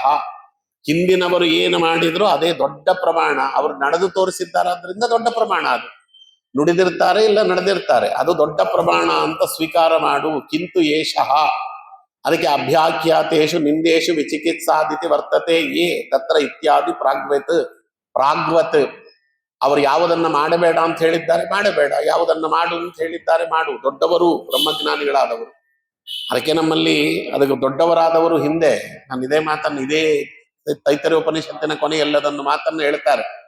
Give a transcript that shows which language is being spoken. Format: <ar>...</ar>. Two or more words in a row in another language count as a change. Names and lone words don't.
<kn>ಹಿಂದಿನವರು ಏನು ಮಾಡಿದ್ರು ಅದೇ ದೊಡ್ಡ ಪ್ರಮಾಣ. ಅವರು ನಡೆದು ತೋರಿಸಿದ್ದಾರಾದ್ರಿಂದ ದೊಡ್ಡ ಪ್ರಮಾಣ. ಅದು ನುಡಿದಿರ್ತಾರೆ, ಇಲ್ಲ ನಡೆದಿರ್ತಾರೆ, ಅದು ದೊಡ್ಡ ಪ್ರಮಾಣ ಅಂತ ಸ್ವೀಕಾರ ಮಾಡು.</kn> <sa>ಕಿಂತು ಏಷಃ, ಅದಕ್ಕೆ ಅಭ್ಯಾಖ್ಯಾತೇಷು ನಿಂದೇಶು ವಿಚಿಕಿತ್ಸಾದಿತಿ ವರ್ತತೆ ಯೇ ತತ್ರ ಇತ್ಯಾದಿ ಪ್ರಾಗ್ವತ್.</sa> <kn>ಅವರು ಯಾವುದನ್ನ ಮಾಡಬೇಡ ಅಂತ ಹೇಳಿದ್ದಾರೆ ಮಾಡಬೇಡ, ಯಾವುದನ್ನ ಮಾಡು ಅಂತ ಹೇಳಿದ್ದಾರೆ ಮಾಡು. ದೊಡ್ಡವರು ಬ್ರಹ್ಮಜ್ಞಾನಿಗಳಾದವರು. ಅದಕ್ಕೆ ನಮ್ಮಲ್ಲಿ ಅದಕ್ಕೆ ದೊಡ್ಡವರಾದವರು ಹಿಂದೆ, ನಾನು ಇದೇ ಮಾತನ್ನು, ಇದೇ ತೈತರಿಯ ಉಪನಿಷತ್ತಿನ ಕೊನೆಯಲ್ಲದನ್ನು ಮಾತನ್ನು ಹೇಳ್ತಾರೆ.</kn>